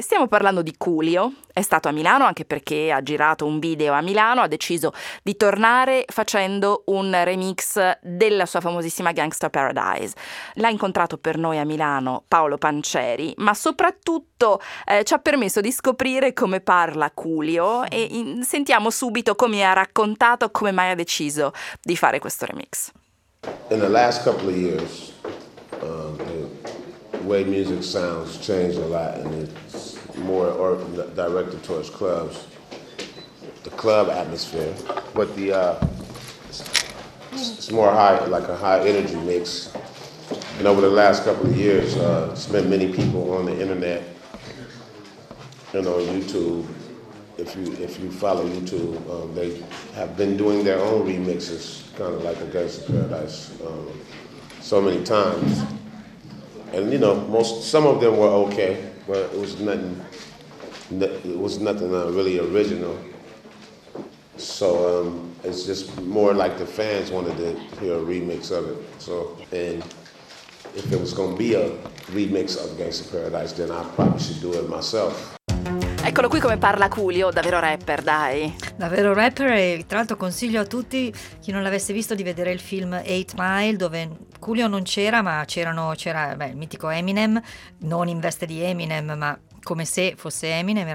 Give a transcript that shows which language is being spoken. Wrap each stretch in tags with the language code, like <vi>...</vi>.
<it>Stiamo parlando di Coolio. È stato a Milano anche perché ha girato un video a Milano, ha deciso di tornare facendo un remix della sua famosissima Gangsta Paradise. L'ha incontrato per noi a Milano Paolo Panceri, ma soprattutto ci ha permesso di scoprire come parla Coolio e sentiamo subito come ha raccontato come mai ha deciso di fare questo remix.</it> <en>In the last couple of years the way music sounds changed a lot and it's more directed towards clubs, the club atmosphere, but the it's more high, like a high energy mix. And over the last couple of years, it's been many people on the internet and on YouTube. If you follow YouTube, they have been doing their own remixes, kind of like a Gangsta Paradise, so many times. And you know, some of them were okay, but it was nothing really original. So it's just more like the fans wanted to hear a remix of it. So, and if it was going to be a remix of Gangsta Paradise, then I probably should do it myself.</en> <it>Eccolo qui come parla Coolio, davvero rapper, dai. Davvero rapper, e tra l'altro consiglio a tutti chi non l'avesse visto di vedere il film 8 Mile, dove Coolio non c'era, ma c'era il mitico Eminem, non in veste di Eminem, ma come se fosse Eminem.</it>